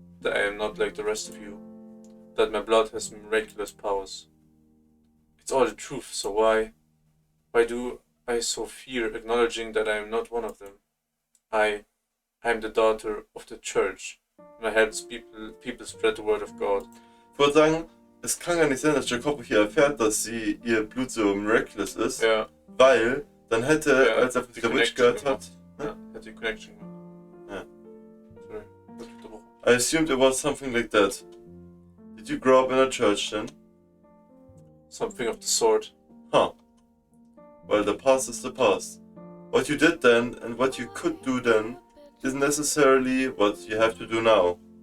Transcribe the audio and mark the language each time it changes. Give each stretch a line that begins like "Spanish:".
English: That I am not like the rest of you? That my blood has miraculous powers? It's all the truth, so why do I so fear acknowledging that I am not one of them? I am the daughter of the church, and I help people spread the word of God.
German: Ich würde sagen, es kann gar nicht sein, dass Jacopo hier erfährt, dass sie ihr Blut so miraculous ist, Ja. weil dann hätte, als er die von der Witch gehört hat, ja, hat die Connection gemacht. Ja. Sorry, wird unterbrochen.
English: I assumed it was something like that. Did you grow up in a church then? Something of the sort. Huh. Well, the past is the past. What you did then and what you could do then isn't necessarily what you have to do now.